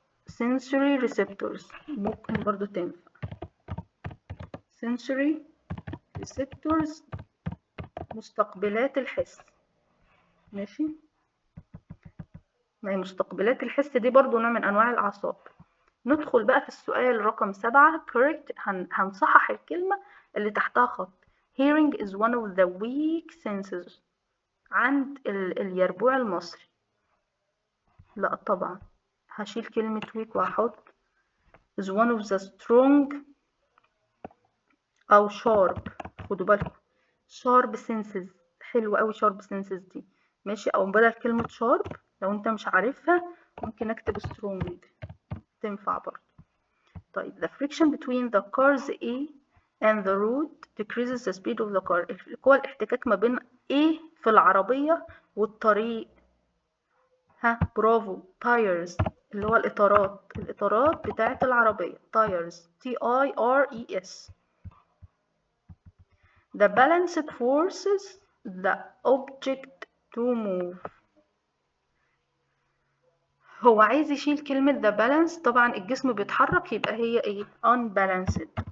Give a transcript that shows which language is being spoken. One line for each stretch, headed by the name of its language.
Arabic: sensory receptors ممكن برضو تنفع. sensory receptors مستقبلات الحس. ماشي. ما هي مستقبلات الحس دي برضو نوع من أنواع الأعصاب. ندخل بقى في السؤال رقم 7. correct. هنصحح الكلمة اللي تحتها خط.
English: hearing is one of the weak senses
Arabic: عند اليربوع المصري. لا طبعا هشيل كلمة weak وهحط
English: is one of the strong
Arabic: أو sharp. خدوا بالكم sharp senses. حلو أوي sharp senses دي. ماشي. أو بدل كلمة sharp لو أنت مش عارفها ممكن أكتب strong تنفع برضه.
English: طيب the friction between the cars A and the road decreases the speed of the car.
Arabic: قوى الاحتكاك ما بين A في العربية والطريق. ها برافو tires اللي هو الإطارات بتاعة العربية tires T I R E S.
English: The balanced forces the object to move.
Arabic: هو عايز يشيل كلمة the balance، طبعا الجسم بيتحرك يبقى هي ايه؟ unbalanced.